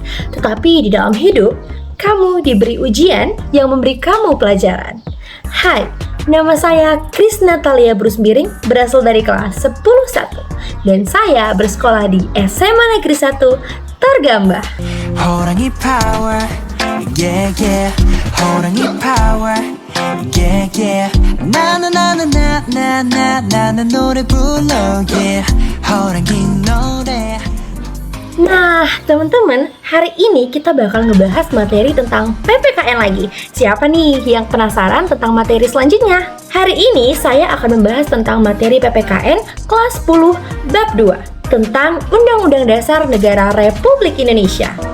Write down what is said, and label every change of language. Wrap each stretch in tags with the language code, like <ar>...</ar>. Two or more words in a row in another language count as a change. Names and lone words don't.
<id>Tetapi di dalam hidup, kamu diberi ujian yang memberi kamu pelajaran. Hai, nama saya Kris Natalia Brusbiring, berasal dari kelas 10-1. Dan saya bersekolah di SMA Negeri 1, Targamba.</id> <ko>호랑이</ko> <en>power, yeah yeah.</en> <ko>호랑이</ko> <en>power, yeah yeah.</en> <ko>나는 노래 불러, yeah. 호랑이 노래.</ko> <id>Nah, teman-teman, hari ini kita bakal ngebahas materi tentang PPKN lagi. Siapa nih yang penasaran tentang materi selanjutnya? Hari ini saya akan membahas tentang materi PPKN kelas 10 bab 2 tentang Undang-Undang Dasar Negara Republik Indonesia.</id>